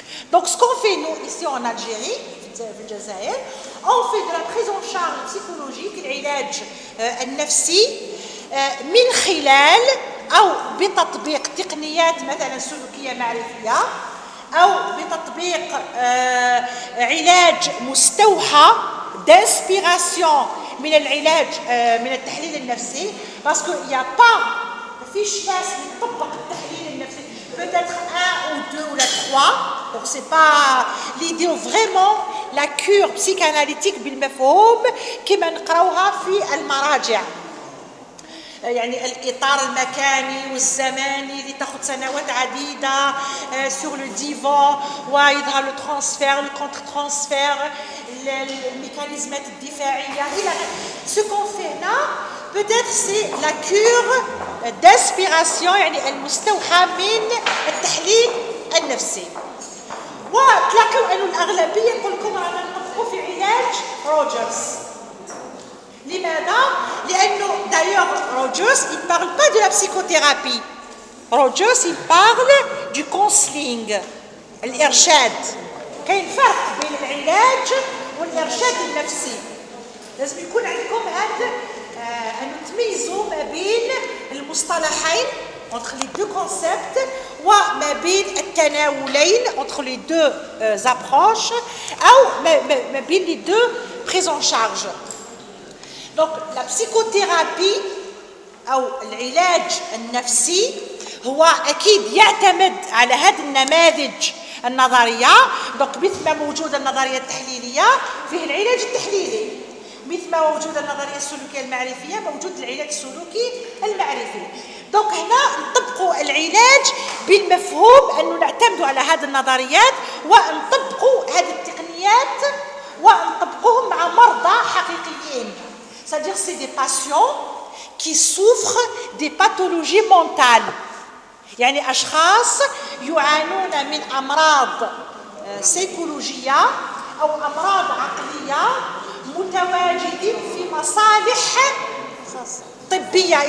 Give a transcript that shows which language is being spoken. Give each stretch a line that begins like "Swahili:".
French: Donc, ce qu'on fait, nous, ici en Algérie, on fait de la prise en charge psychologique,
Arabic: العلاج النفسي من خلال او بتطبيق
French: تقنيات مثلا سلوكيه معرفيه او بتطبيق
Arabic: علاج مستوحى
French: d'inspiration
Arabic: من العلاج من التحليل النفسي
French: parce que il y a pas fiche classe qui
Arabic: تطبق التحليل النفسي
French: peut-être 1 ou 2 ou la 3. Donc c'est pas l'idée vraiment la cure psychanalytique
Arabic: بالمفهوم كما نقراوها في المراجع يعني الاطار المكاني والزماني اللي تاخذ سنوات عديده
French: sur le divan
Arabic: ويظهر لو ترانسفير لو كونتر ترانسفير الميكانيزمات الدفاعيه الى
French: ce qu'on fait là peut-être c'est la cure d'inspiration
Arabic: يعني المستوحى من التحليل النفسي. وتلاقوا انه الاغلبيه يقول لكم رانا نطبقوا في علاج روجرز. لماذا؟ لانه دايوغ
French: روجرز il parle pas de la psychothérapie. روجرز il parle du counseling, الارشاد.
Arabic: كاين فرق بين العلاج والارشاد النفسي. لازم يكون عندكم ان تميزوا ما بين المصطلحين
French: entre les deux concepts
Arabic: وما بين التناولين
French: entre les deux approches
Arabic: أو ما بين
French: les deux prises en charge. Donc la psychothérapie
Arabic: أو العلاج النفسي هو أكيد يعتمد على هذه النماذج النظرية. دونك مثل ما موجودة النظرية التحليلية فيه العلاج التحليلي، مثل ما موجودة النظرية السلوكية المعرفية موجود العلاج السلوكي المعرفي. دونك هنا نطبقوا العلاج بالمفهوم أنه نعتمدوا على هذه النظريات ونطبقوا هذه التقنيات ونطبقوهم مع مرضى حقيقيين.
French: C'est-à-dire c'est des patients qui souffrent des pathologies mentales.
Arabic: يعني أشخاص يعانون من أمراض سيكولوجية أو أمراض عقلية متواجدين في مصالح طبية.